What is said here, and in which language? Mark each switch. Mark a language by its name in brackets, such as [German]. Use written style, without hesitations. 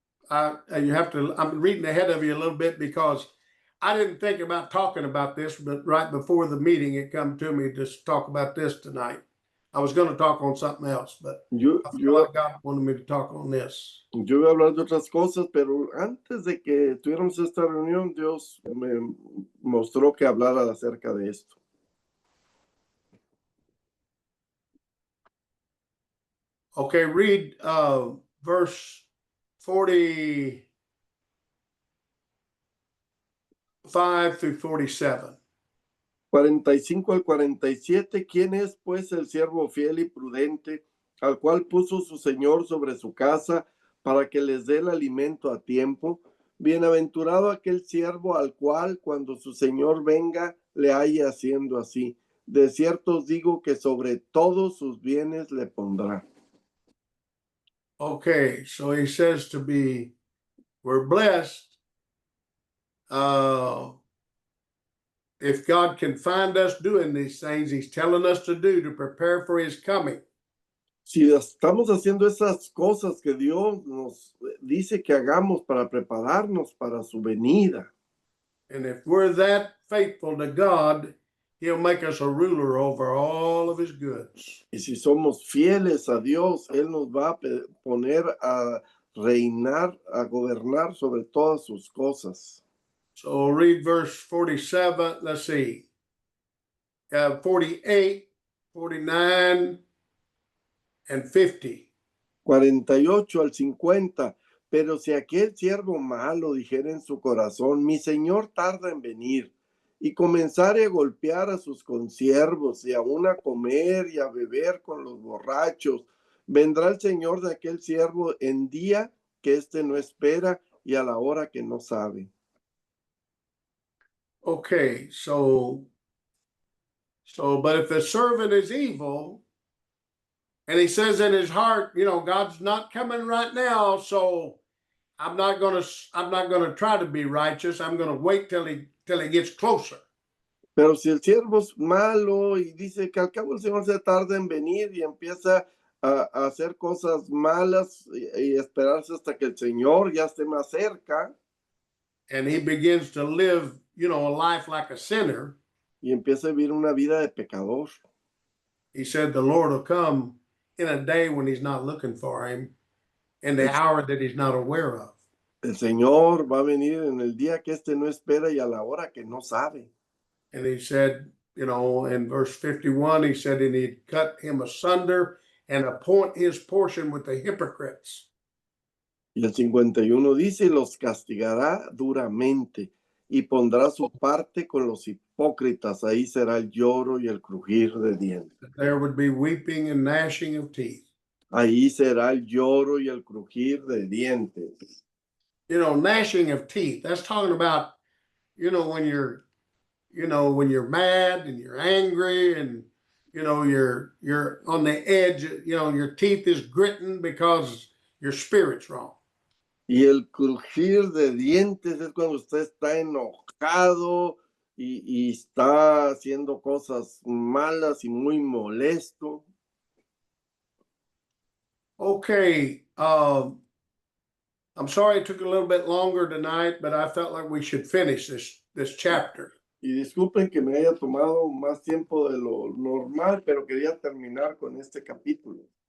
[English] You have to, I'm reading ahead of you a little bit because I didn't think about talking about this, but right before the meeting, it come to me to talk about this tonight. I was going to talk on something else, but [Spanish] Yo, [English] I feel [Spanish] yo, [English] like God wanted me to talk on this. [Spanish] yo voy a hablar de otras cosas, pero antes de que tuviéramos esta reunión, Dios me mostró que hablara acerca de esto. [English] Okay, read verse 45 through 47. [Spanish] 45 al 47, ¿quién es pues el siervo fiel y prudente, al cual puso su Señor sobre su casa para que les dé el alimento a tiempo? Bienaventurado aquel siervo al cual cuando su Señor venga le haya haciendo así. De cierto os digo que sobre todos sus bienes le pondrá. [English] Okay, so he says we're blessed if God can find us doing these things he's telling us to do to prepare for his coming. [Spanish] Si estamos haciendo esas cosas que Dios nos dice que hagamos para prepararnos para su venida, [English] And if we're that faithful to God, he'll make us a ruler over all of his goods. [Spanish] y si somos fieles a Dios, Él nos va a poner a reinar, a gobernar sobre todas sus cosas. [English] So read verse 47, let's see, 48, 49, and 50. [Spanish] 48 al 50. Pero si aquel siervo malo dijera en su corazón, mi señor tarda en venir, y comenzare a golpear a sus consiervos, y aún a comer y a beber con los borrachos, vendrá el señor de aquel siervo en día que éste no espera y a la hora que no sabe. [English] Okay, but if the servant is evil, and he says in his heart, God's not coming right now, so I'm not gonna try to be righteous. I'm gonna wait till he gets closer. [Spanish] Pero si el siervo es malo y dice que al cabo el Señor se tarda en venir y empieza a hacer cosas malas y esperarse hasta que el Señor ya esté más cerca, [English] and he begins to live, a life like a sinner, [Spanish] y empieza a vivir una vida de pecador. [English] he said the Lord will come in a day when he's not looking for him, in the hour that he's not aware of. [Spanish] El Señor va a venir en el día que éste no espera y a la hora que no sabe. [English] And he said, in verse 51, he said, and he'd cut him asunder and appoint his portion with the hypocrites. [Spanish] Y el 51 dice, y los castigará duramente y pondrá su parte con los hipócritas. Ahí será el lloro y el crujir de dientes. [English] There would be weeping and gnashing of teeth. [Spanish] Ahí será el lloro y el crujir de dientes. [English] Gnashing of teeth. That's talking about, when you're mad and you're angry and, you're on the edge, your teeth is gritting because your spirit's wrong. [Spanish] Y el crujir de dientes es cuando usted está enojado y está haciendo cosas malas y muy molesto. [English] Okay, I'm sorry it took a little bit longer tonight, but I felt like we should finish this chapter. [Spanish] Y disculpen que me haya tomado más tiempo de lo normal, pero quería terminar con este capítulo.